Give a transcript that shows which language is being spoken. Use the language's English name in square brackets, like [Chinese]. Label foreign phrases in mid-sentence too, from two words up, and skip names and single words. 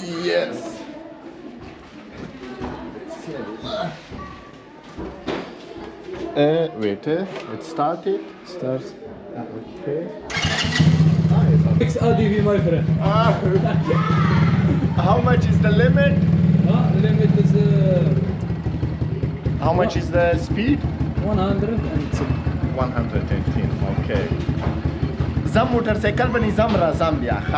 [English] Yes. Wait, it started. Start. Okay. XADV, my friend. How much is the limit? Limit is How much is the speed? 110. 110. Okay. [Pashto] زم موټر سایکل باندې زم راځم بیا ښه.